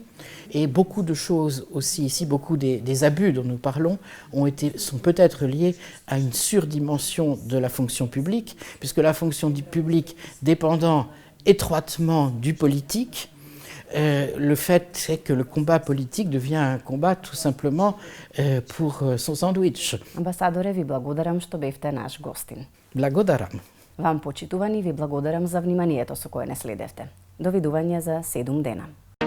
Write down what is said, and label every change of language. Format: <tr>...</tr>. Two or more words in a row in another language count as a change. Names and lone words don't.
<fr>Et beaucoup de choses aussi ici, beaucoup des abus dont nous parlons sont peut-être liés à une surdimension de la fonction publique, puisque la fonction du public dépendant étroitement du politique, le fait est que le combat politique devient un combat tout simplement pour son sandwich.</fr> <mk>Амбасадоре, ви благодарам што бевте наш гостин. Благодарам. Вам почитувани ви благодарам за вниманието со кое не следевте. Довидување за 7 дена.</mk>